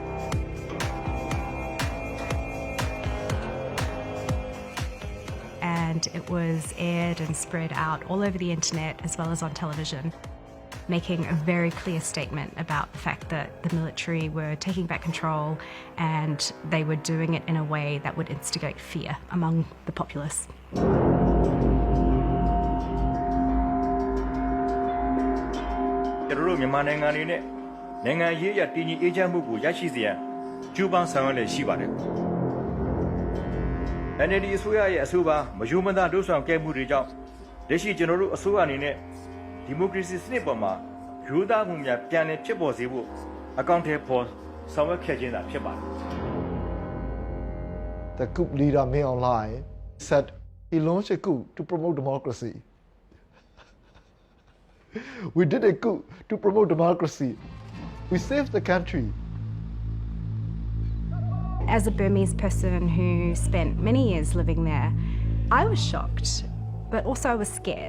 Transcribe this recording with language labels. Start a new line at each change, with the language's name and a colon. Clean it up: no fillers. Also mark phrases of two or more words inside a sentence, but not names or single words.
English: And it was aired and spread out all over the internet as well as on television, making a very clear statement about the fact that the military were taking back control and they were doing it in a way that would instigate fear among the populace.
Burmese: NLD အစိုးရရဲ့အဆိုပါမယိုမသားဒုဆောင်ကဲမှုတွေကြောင့်လက်ရှိကျွန်တော်တို့အစိုးရအနေနဲ့ဒီမိုကရေစီစနစ်ပေါ်မှာရိုးသားမှုများပြန်လည်ဖြစ်ပေါ်စေဖို့အကောင့်ထဲပေါ်ဆောင်ရွက်ခဲ့ခြင်းသာဖြစ်ပါတယ်
English: The coup leader Min Online said he launched a coup to promote democracy. We did a coup to promote democracy. We saved the country. As a Burmese person who spent many years living there, I was shocked, but also I was scared.